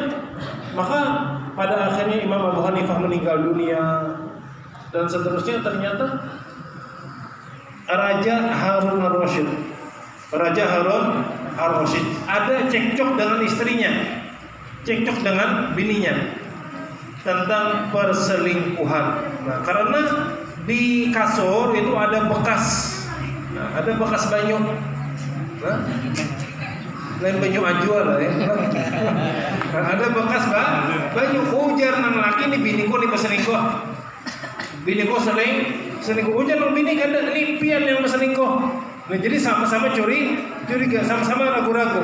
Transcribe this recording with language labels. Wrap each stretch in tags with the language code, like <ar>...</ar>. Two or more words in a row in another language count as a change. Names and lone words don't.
<id>Maka pada akhirnya Imam Abu Hanifah meninggal dunia dan seterusnya ternyata Raja Harun al-Rashid ada cekcok dengan istrinya, cekcok dengan bininya tentang perselingkuhan. Nah, karena di kasur itu ada bekas, ada bekas banyu.</id> <bjn>Nah, lain banyu ajwa lah ya.</bjn> <id>Ada bekas banyu.</id> <bjn>Ujar nang laki nih bini ko nih paselingkuh. Bini ko selingkuh. Ujar nang bini kan ini pian yang paselingkuh. Nah,</bjn> <id>jadi sama-sama curiga, sama-sama ragu-ragu.</id>